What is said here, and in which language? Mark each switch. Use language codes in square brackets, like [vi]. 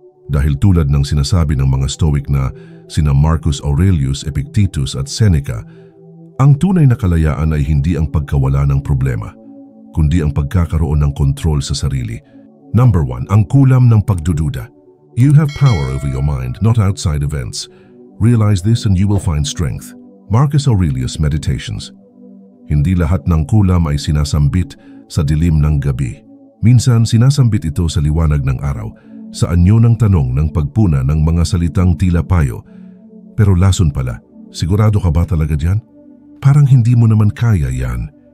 [tl] Dahil tulad ng sinasabi ng mga Stoic na sina Marcus Aurelius, Epictetus at Seneca, ang tunay na kalayaan ay hindi ang pagkawala ng problema, kundi ang pagkakaroon ng kontrol sa sarili. Number 1, ang kulam ng pagdududa. [en] You have power over your mind, not outside events. Realize this and you will find strength. Marcus Aurelius Meditations. [tl] Hindi lahat ng kulam ay sinasambit sa dilim ng gabi. Minsan sinasambit ito sa liwanag ng araw, sa anyo ng tanong ng pagpuna ng mga salitang tila payo. Pero lason pala, sigurado ka ba talaga diyan? Parang hindi mo naman kaya yan.